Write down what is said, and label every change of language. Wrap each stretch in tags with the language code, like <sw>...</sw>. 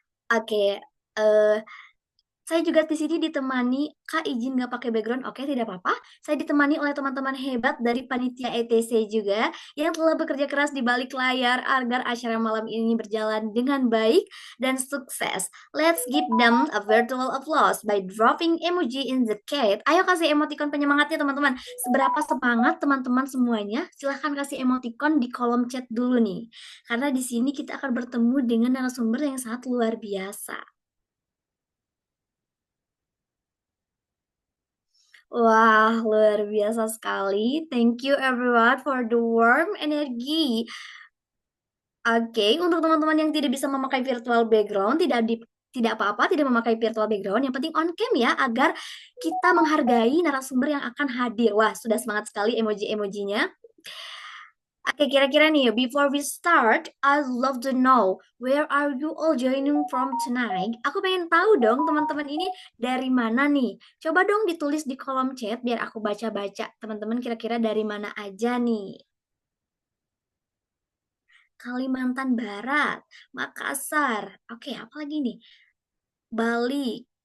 <id>Oke, eh saya juga di sini ditemani, Kak izin nggak pakai background? Oke, tidak apa-apa. Saya ditemani oleh teman-teman hebat dari panitia ETC juga yang telah bekerja keras di balik layar agar acara malam ini berjalan dengan baik dan sukses.</id> <en>Let's give them a virtual applause by dropping emoji in the chat.</en> <id>Ayo kasih emoticon penyemangatnya teman-teman. Seberapa semangat teman-teman semuanya? Silahkan kasih emoticon di kolom chat dulu nih. Karena di sini kita akan bertemu dengan narasumber yang sangat luar biasa. Wah, luar biasa sekali.</id> <en>Thank you everyone for the warm energy.</en> <id>Oke, untuk teman-teman yang tidak bisa memakai virtual background, tidak apa-apa, tidak memakai virtual background. Yang penting on cam ya, agar kita menghargai narasumber yang akan hadir. Wah, sudah semangat sekali emoji-emojinya. Oke, kira-kira nih,</id> <en>before we start, I'd love to know where are you all joining from tonight?</en> <id>Aku pengen tahu dong teman-teman ini dari mana nih? Coba dong ditulis di kolom chat biar aku baca-baca. Teman-teman kira-kira dari mana aja nih? Kalimantan Barat, Makassar. Oke, apa lagi nih? Bali.</id>